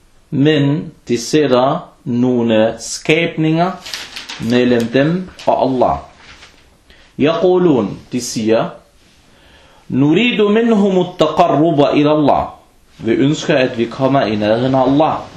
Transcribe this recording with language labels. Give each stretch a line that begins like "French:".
Danish: Men de sætter nogle skabninger mellem dem og Allah.
Arabic: يقولون,
Danish: de siger,
Arabic: نريد منهم التقرب إلى الله.
Danish: Vi ønsker, at vi kommer i nærheden af Allah.